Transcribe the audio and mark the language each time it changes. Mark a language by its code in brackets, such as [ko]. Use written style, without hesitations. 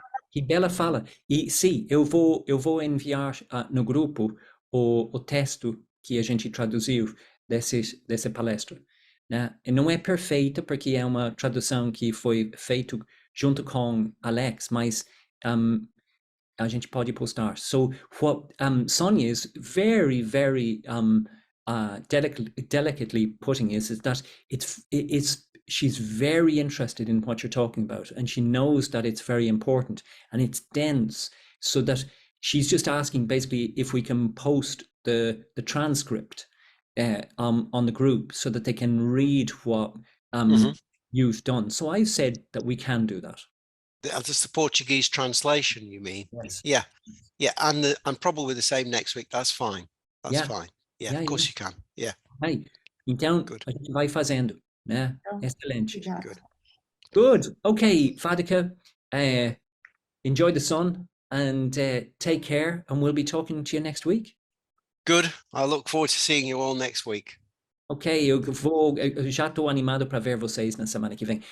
[pt] Que bela fala. E sim, eu vou enviar no grupo o texto que a gente traduziu dessa palestra, né? E não é perfeita, porque é uma tradução que foi feita junto com Alex, mas a gente pode postar. [en] So what Sonia is very, very delicately putting is that she's very interested in what you're talking about, and she knows that it's very important and it's dense, so that she's just asking basically if we can post the transcript on the group so that they can read what you've done. So I've said that we can do that. That's the Portuguese translation, you mean? Yes. Yeah, and probably the same next week. That's fine. That's fine. Yeah, of course you can. Yeah. Right. [pt] Então, [en] Good. [pt] a gente vai fazendo, né? Excelente. Obrigada. [en] Good. Okay, Vaddhaka, enjoy the sun and take care, and we'll be talking to you next week. Good. I look forward to seeing you all next week. [pt] Ok, eu já estou animado para ver vocês na semana que vem.